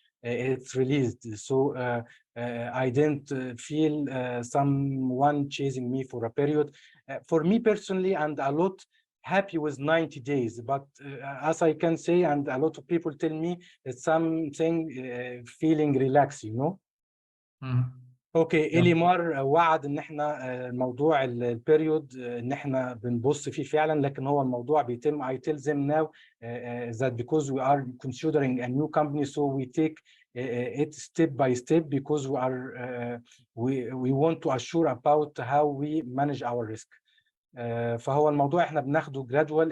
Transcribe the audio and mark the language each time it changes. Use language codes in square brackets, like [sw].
[en] it's released. So I didn't feel someone chasing me for a period. For me personally, and a lot happy with 90 days, but as I can say, and a lot of people tell me, it's something feeling relaxed, you know. [ar] اوكي إليمار وعد ان احنا موضوع البيريود ان احنا بنبص فيه فعلا، لكن هو الموضوع بيتم. [en] I tell them now that because we are considering a new company, so we take it step by step, because we are we want to assure about how we manage our risk. [ar] فهو الموضوع احنا بناخده gradual.